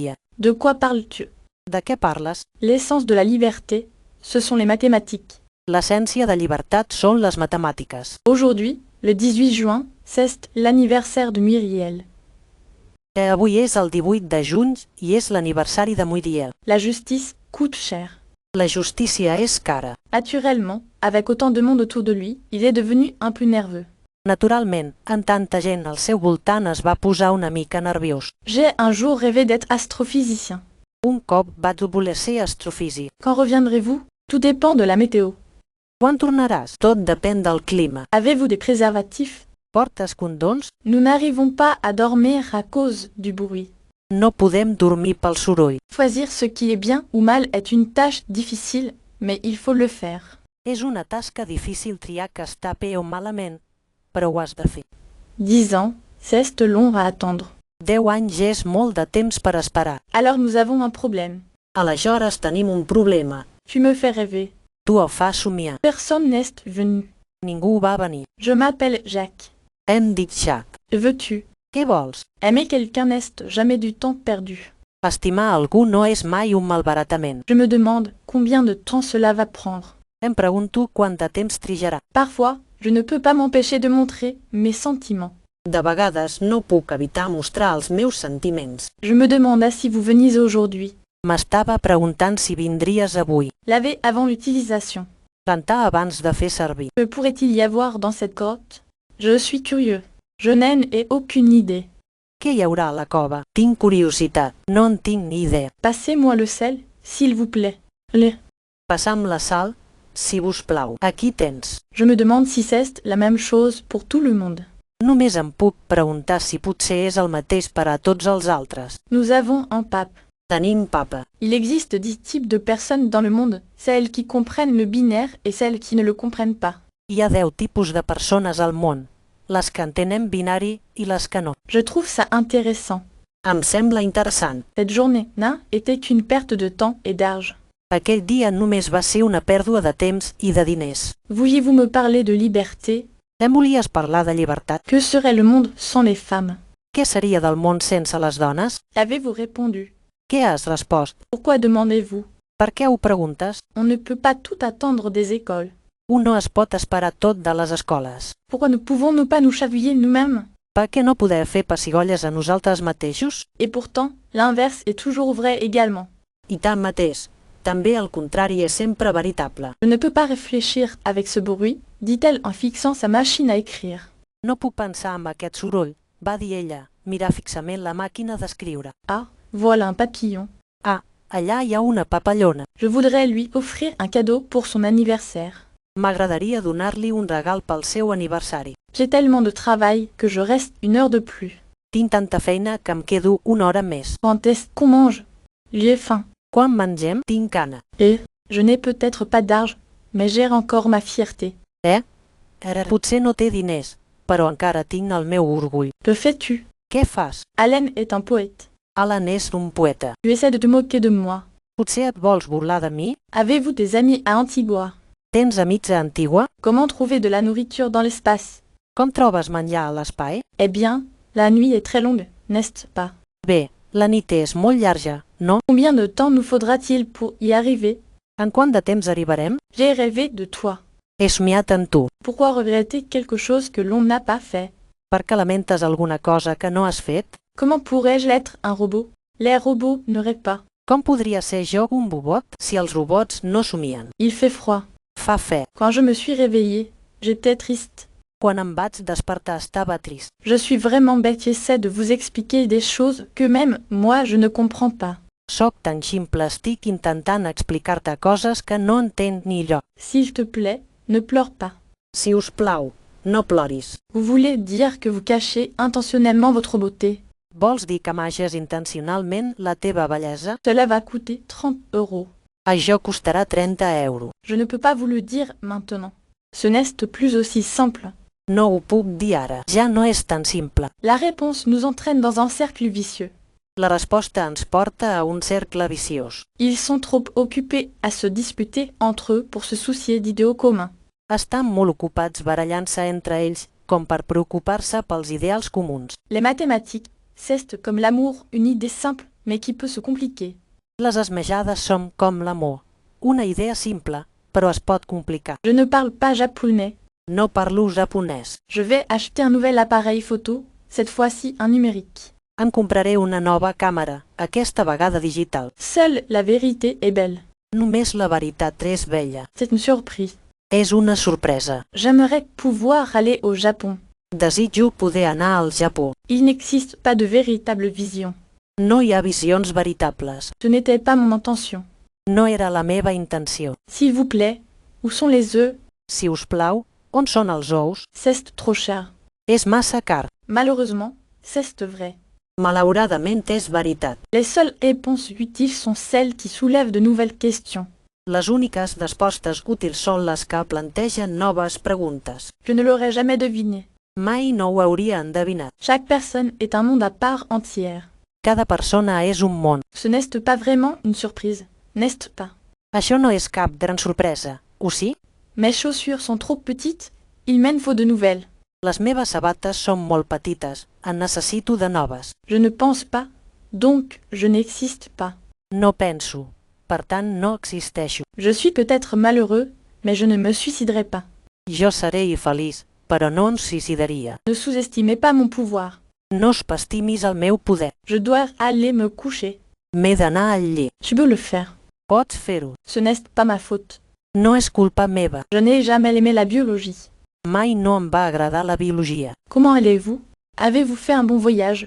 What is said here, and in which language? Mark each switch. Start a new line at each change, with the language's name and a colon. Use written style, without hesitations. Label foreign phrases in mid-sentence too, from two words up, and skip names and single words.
French: De quoi parles-tu?
Catalan: De què parles?
French: L'essence de la liberté, ce sont les mathématiques.
Catalan: L'essència de llibertat són les matemàtiques.
French: Aujourd'hui, le 18 juin, c'est l'anniversaire de Myriel.
Catalan: Avui és el 18 de juny i és l'aniversari de Muriel.
French: La justice coûte cher.
Catalan: La justícia és cara.
French: Naturellement, avec autant de monde autour de lui, il est devenu un peu nerveux.
Catalan: Naturalment, en tanta gent al seu voltant es va posar una mica nerviós.
French: J'ai un jour rêvé d'être astrophysicien.
Catalan: Un cop vaig voler ser astrofísic.
French: Quand reviendrez-vous? Tout dépend de la météo.
Catalan: Quan tornaràs? Tot depèn del clima.
French: Avez-vous des préservatifs?
Catalan: Portes condons?
French: Nous n'arrivons pas à dormir à cause du bruit.
Catalan: No podem dormir pel soroll.
French: Choisir ce qui est bien ou mal est une tâche difficile, mais il faut le faire.
Catalan: És una tasca difícil triar que està bé o malament, però ho has de fer.
French: 10 ans, c'est long à attendre.
Catalan: 10 anys és molt de temps per esperar.
French: Alors nous avons un problème.
Catalan: Aleshores tenim un problema.
French: Tu me fais rêver.
Catalan: Tu ho fas somiar.
French: Personne n'est venu.
Catalan: Ningú va venir.
French: Je m'appelle Jacques.
Catalan: Hem dit Jacques.
French: Veux-tu?
Catalan: Què vols?
French: Aimer quelqu'un n'est jamais du temps perdu.
Catalan: Estimar algú no és mai un malbaratament.
French: Je me demande combien de temps cela va prendre.
Catalan: Em pregunto quant de temps trigarà.
French: Parfois, je ne peux pas m'empêcher de montrer mes sentiments.
Catalan: De vegades no puc evitar mostrar els meus sentiments.
French: Je me demande si vous veniez aujourd'hui.
Catalan: M'estava preguntant si vindries avui.
French: Laver avant l'utilisation.
Catalan: Rentar abans de fer servir.
French: Que pourrait-il y avoir dans cette grotte? Je suis curieux. Je n'en ai aucune idée.
Catalan: Què hi haurà a la cova? Tinc curiositat. No en tinc ni idea.
French: Passez-moi le sel, s'il vous plaît. Le.
Catalan: Passa'm la sal, si vos plau. Aquí tens.
French: Je me demande si c'est la même chose pour tout le monde.
Catalan: Només em puc preguntar si potser és el mateix per a tots els altres.
French: Nous avons un pape.
Catalan: Tenim papa.
French: Il existe 10 types de personnes dans le monde, celles qui comprennent le binaire et celles qui ne le comprennent pas.
Catalan: Hi ha 10 tipus de persones al món, les que entenen binari i les que no.
French: Je trouve ça intéressant.
Catalan: Em sembla interessant.
French: Cette journée n'a été qu'une perte de temps et d'argent.
Catalan: Aquell dia només va ser una pèrdua de temps i de diners.
French: Vouliez-vous me parler de liberté?
Catalan: Em volies parlar de llibertat?
French: Que serait le monde sans les femmes?
Catalan: Què seria del món sense les dones?
French: Avez-vous répondu?
Catalan: Què has respost?
French: Pourquoi demandez-vous?
Catalan: Per què ho preguntes?
French: On ne peut pas tout attendre des écoles.
Catalan: Un no es pot esperar tot de les escoles.
French: Pourquoi ne pouvons-nous pas nous chavouiller nous-mêmes?
Catalan: Per què no poder fer pessigolles a nosaltres mateixos?
French: Et pourtant, l'inverse est toujours vrai également.
Catalan: I tanmateix, també el contrari és sempre veritable.
French: Je ne peux pas réfléchir avec ce bruit, dit-elle en fixant sa machine à écrire.
Catalan: No puc pensar amb aquest soroll, va dir ella, mirar fixament la màquina d'escriure.
French: Ah, voilà un papillon.
Catalan: Ah, allà hi ha una papallona.
French: Je voudrais lui offrir un cadeau pour son anniversaire.
Catalan: M'agradaria donar-li un regal pel seu aniversari.
French: J'ai tellement de travail que je reste une heure de plus.
Catalan: Tinc tanta feina que em quedo una hora més.
French: Quand est-ce qu'on mange? J'ai faim.
Catalan: Quan mengem, tinc gana.
French: Et je n'ai peut-être pas d'argent, mais j'ai encore ma fierté.
Catalan: Potser no té diners, però encara tinc el meu orgull.
French: Que fais-tu?
Catalan: Què fas?
French: Allen est un poète.
Catalan: Alan és un poeta.
French: Tu essaies de te moquer de moi.
Catalan: Potser et vols burlar de mi?
French: Avez-vous des amis à Antigua?
Catalan: Tens amics a Antigua?
French: Comment trouver de la nourriture dans l'espace?
Catalan: Com trobes menjar a l'espai?
French: Eh bien, la nuit est très longue, n'est-ce pas?
Catalan: Bé, la nit és molt llarga, no?
French: Combien de temps nous faudra-t-il pour y arriver?
Catalan: En quant de temps arribarem?
French: J'ai rêvé de toi.
Catalan: He somiat en tu.
French: Pourquoi regretter quelque chose que l'on n'a pas fait?
Catalan: Per què lamentes alguna cosa que no has fet?
French: Comment pourrais-je être un robot? Les robots ne rêvent pas.
Catalan: Com podria ser jo un robot si els robots no somien?
French: Il fait froid.
Catalan: Fa fred.
French: Quand je me suis réveillée, j'étais triste.
Catalan: Quan em vaig despertar estava trist.
French: Je suis vraiment bête, j'essaie de vous expliquer des choses que même moi je ne comprends pas.
Catalan: Soc tan ximple, estic intentant explicar-te coses que no entenc ni jo.
French: S'il te plaît, ne pleure pas.
Catalan: Si us plau, no ploris.
French: Vous voulez dire que vous cachez intentionnellement votre beauté?
Catalan: Vols dir que amages intencionalment la teva bellesa?
French: Cela va coûter 30 €.
Catalan: Això costarà 30 euros.
French: Je ne peux pas vous le dire maintenant. Ce n'est plus aussi simple.
Catalan: No ho puc dir ara. Ja no és tan simple.
French: La réponse nous entraîne dans un cercle vicieux.
Catalan: La resposta ens porta a un cercle viciós.
French: Ils sont trop occupés à se disputer entre eux pour se soucier d'idéaux communs.
Catalan: Estan molt ocupats barallant-se entre ells com per preocupar-se pels ideals comuns.
French: Les mathématiques, c'est comme l'amour, une idée simple mais qui peut se compliquer.
Catalan: Les esmejades són com l'amor, Una idea simple, però es pot complicar.
French: Je ne parle pas japonais.
Catalan: No parlo japonès.
French: Je vais acheter un nouvel appareil photo, cette fois-ci un numérique.
Catalan: Em compraré una nova càmera, aquesta vegada digital.
French: Seule la vérité est belle.
Catalan: Només la veritat és bella.
French: C'est une surprise.
Catalan: És una sorpresa.
French: J'aimerais pouvoir aller au Japon.
Catalan: Desitjo poder anar al Japó.
French: Il n'existe pas de véritable vision.
Catalan: No hi ha visions veritables.
French: Ce n'était pas mon intention.
Catalan: No era la meva intenció.
French: S'il vous plaît, où sont les œufs?
Catalan: Si us plau, on són els ous?
French: C'est trop cher.
Catalan: És massa car.
French: Malheureusement, c'est vrai.
Catalan: Malauradament és veritat.
French: Les seules réponses utiles sont celles qui soulèvent de nouvelles questions.
Catalan: Les úniques respostes útils són les que plantegen noves preguntes.
French: Je ne l'aurais jamais deviné.
Catalan: Mai no ho hauria endevinat.
French: Chaque personne est un monde à part entière.
Catalan: Cada persona és un món.
French: Ce n'est pas vraiment une surprise, n'est-ce pas?
Catalan: Això no és cap gran sorpresa, ho sí?
French: Mes chaussures sont trop petites, il m'en faut de nouvelles.
Catalan: Les meves sabates són molt petites, en necessito de noves.
French: Je ne pense pas, donc je n'existe pas.
Catalan: No penso, per tant no existeixo.
French: Je suis peut-être malheureux, mais je ne me suiciderai pas.
Catalan: Jo seré infeliç, però no em suïcidaria.
French: Ne sous-estimez pas mon pouvoir.
Catalan: No subestimis el meu poder.
French: Je dois aller me coucher.
Catalan: M'he d'anar al llit.
French: Tu peux le faire.
Catalan: Pots fer-ho.
French: Ce n'est pas ma faute.
Catalan: No és culpa meva.
French: Je n'ai jamais aimé la biologie.
Catalan: Mai no em va agradar la biologia.
French: Comment allez-vous? Avez-vous fait un bon voyage?